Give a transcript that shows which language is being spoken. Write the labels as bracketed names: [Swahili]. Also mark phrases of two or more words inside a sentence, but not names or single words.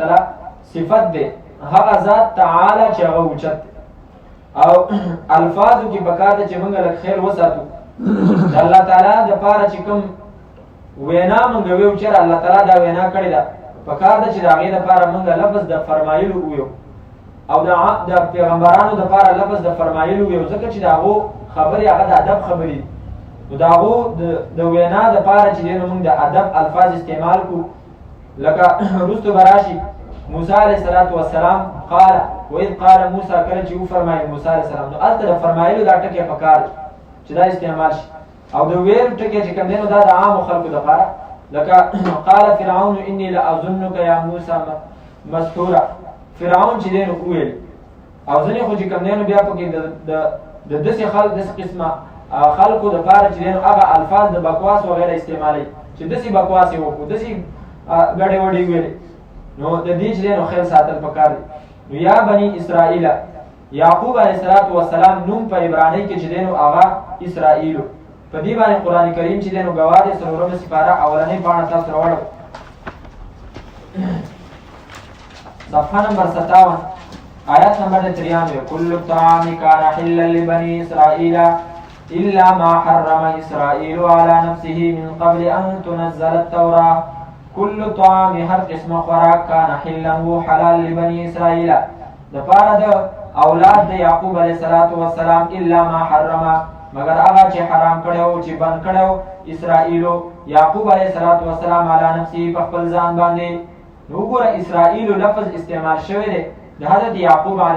[Pashto] تعالی صفت دی هغه ذات تعالی چې هغه اوچت او الفاظو کې پکار دي چې موږ لږ خیر وساتو د الله تعالی دپاره چې کوم وینا موږ ویو چې الله تعالی دا وینا کړې ده پکار ده چې د هغې دپاره موږ لفظ د فرمایلو وویو او د پیغمبرانو دپاره لفظ د فرمایلو وویو ځکه چې د هغو خبرې هغه د ادب خبرې نو د هغو د وینا دپاره چې دی نو موږ د ادب الفاظ استعمال کړو لکه وروستو به راشي موسی [Arabic] علیه السلام [Pashto] قال [Arabic] وإذ قال موسی [Pashto] کله چې وفرمایي موسی [Arabic] علیه السلام [Pashto] نو هلته د فرمایلو دا ټکي پکار دی چې دا استعمال شي او د ویل ټکي چې کوم دی نو دا د عامو خلکو دپاره لکه [Arabic] قال فرعون اني لاظنك يا موسی مستورا [Pashto] فرعون چې دی نو وویل او ځینې خو چې کوم دی نو بیا پکې د داسې قسمه خلکو دپاره چې دی نو هغه الفاظ د بکواس وغیره استعمالوي چې داسې بکواس یې وکړو داسې ګډې وډې ویلې نو د دې چې دی نو خیر ساتل پکار دی نو یا بني اسرائیل یعقوب [Arabic] علیه السلام [Pashto] نوم په عبرانۍ کې چې دی نو هغه اسرائیلو په دې باندې قرآن کریم چې دی نو ګواه دی څلورمه سپاره اولنۍ پاڼه تاسو راوړو صفحه نمبر 57 آیت نمبر 93 [Arabic] کل الطعام کان حلا لبني اسرائیل الا ما حرم اسرائیل على نفسه من قبل ان تنزل التوراة کل طعام [Pashto] هر قسم خوراک [Arabic] کان حلا [Pashto] و حلال [Arabic] لبني اسرائیل [Pashto] دپاره د اولاد د یعقوب [Arabic] علیه السلام الا ما حرم [Pashto] مگر هغه چې حرام کړو چې بند کړو اسرائیلو یعقوب [Arabic] علیه السلام علی نفسه [Pashto] په خپل ځان باندې نو وګوره اسرائیلو لفظ استعمال شوی دی د حضرت یعقوب علیه